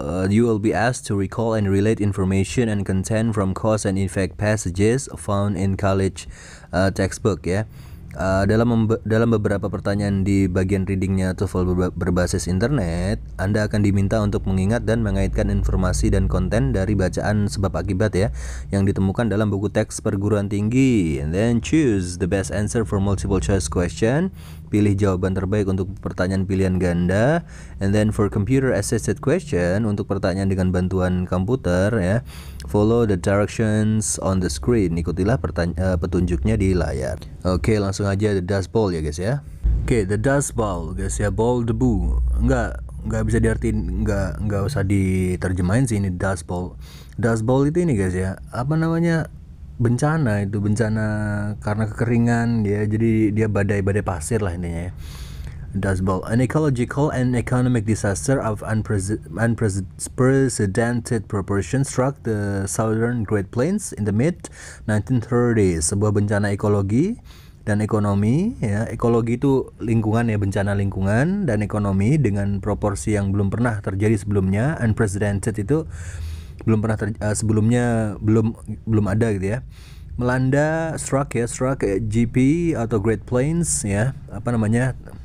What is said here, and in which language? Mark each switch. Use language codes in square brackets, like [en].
[en] You will be asked to recall and relate information and content from cause and effect passages found in college textbook ya. [id] Dalam beberapa pertanyaan di bagian readingnya TOEFL berbasis internet, Anda akan diminta untuk mengingat dan mengaitkan informasi dan konten dari bacaan sebab akibat ya yang ditemukan dalam buku teks perguruan tinggi. [en] And then choose the best answer for multiple choice question. [id] Pilih jawaban terbaik untuk pertanyaan pilihan ganda. [en] And then for computer assisted question, [id] untuk pertanyaan dengan bantuan komputer ya, [en] follow the directions on the screen. [id] Ikutilah petunjuknya di layar. Oke, langsung aja the dust bowl ya guys ya. Oke, the dust bowl guys ya, bowl debu. Enggak bisa diartiin, enggak usah diterjemahin sih ini dust bowl. Dust bowl itu ini guys ya, apa namanya? Bencana karena kekeringan ya, jadi dia badai pasir lah intinya ya. [en] Dust bowl, an ecological and economic disaster of unprecedented proportions struck the southern Great Plains in the mid 1930s. [id] Sebuah bencana ekologi dan ekonomi ya. Ekologi itu lingkungan ya, bencana lingkungan, dan ekonomi dengan proporsi yang belum pernah terjadi sebelumnya. Unprecedented itu belum pernah sebelumnya belum ada gitu ya. Melanda struck GP atau Great Plains ya. Apa namanya?